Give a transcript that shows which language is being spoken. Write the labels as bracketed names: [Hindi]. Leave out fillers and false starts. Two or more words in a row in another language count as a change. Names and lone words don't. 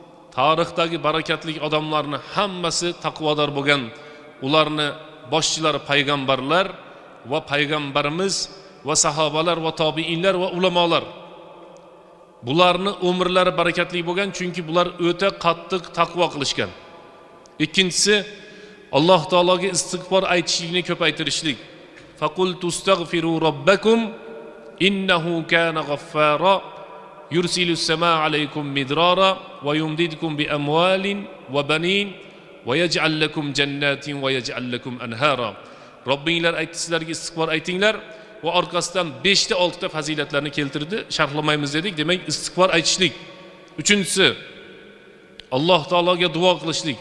[Uzbek] Tarixdagi barakatli odamlarning hammasi taqvodor bo'lgan, ularni boshchilari payg'ambarlar va payg'ambarimiz va sahobalar va tobiinlar va ulamolar. Bularni umrlari barakatli bo'lgan, chunki bular o'ta qattiq taqvo qilishgan. Ikkinchisi, Alloh taologa istig'for aytishlikni ko'paytirishlik. [Arabic] فقلت استغفروا ربكم إنه كان غفارا يرسل السماء عليكم مدرارا ويمددكم بأموال وبنين ويجعل لكم جنات ويجعل لكم أنهارا. [Uzbek] Robbinglar aytdi, sizlarga istig'for aytinglar va orqasidan 5 ta 6 ta fazilatlarni keltirdi. Sharhlamaymiz dedik. Demak, istig'for aytishlik. Uchinchisi, Alloh taologa duo qilishlik.